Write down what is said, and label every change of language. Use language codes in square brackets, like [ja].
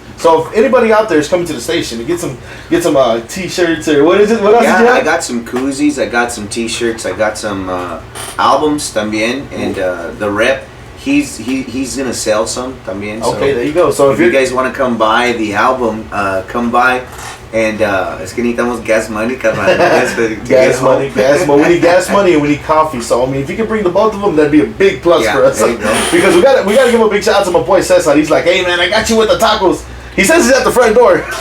[en] So if anybody out there is coming to the station to get some t-shirts or what is it? What else did you have? I got some koozies, I got some t-shirts, I got some albums también, and the rep, he's gonna sell some también. Okay, so there you go. So if you guys want to come buy the album, come by. [es] And es que necesitamos [en] gas money, [es] carnal. [en] gas money. We need gas money and we need coffee. So I mean, if you can bring the both of them, that'd be a big plus for us. There you go. Because we gotta give a big shout out to my boy Cesar. He's like, hey man, I got you with the tacos. He says he's at the front door.